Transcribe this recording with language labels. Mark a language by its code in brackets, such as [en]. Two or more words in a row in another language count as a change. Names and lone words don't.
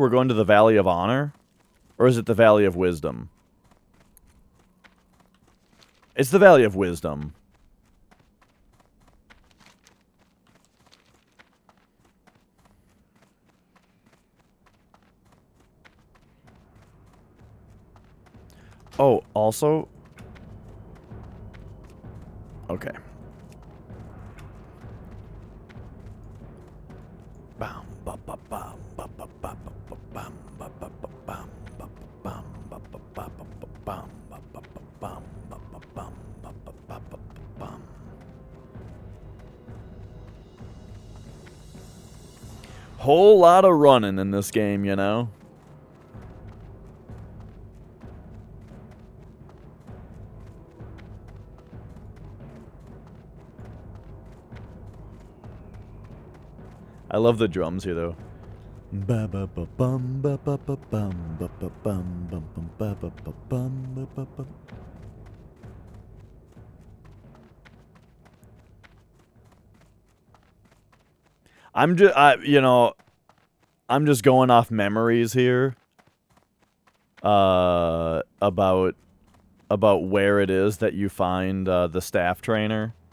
[en] We're going to the Valley of Honor? Or is it the Valley of Wisdom? It's the Valley of Wisdom. Oh, also... Okay. Bam, ba, ba, bam, ba, ba, ba, ba, ba, bam, ba, ba, ba, bam, ba, ba, bam, ba, ba, ba, ba, ba, bam, ba, ba, ba, bam, ba, ba, bam, ba, ba, ba, ba, bam. Whole lot of running in this game, you know? I love the drums here, though. Ba ba ba bum ba ba ba bum ba ba bum bum bum ba ba ba bum ba ba bum. I'm just going off memories here. About where it is that you find the staff trainer.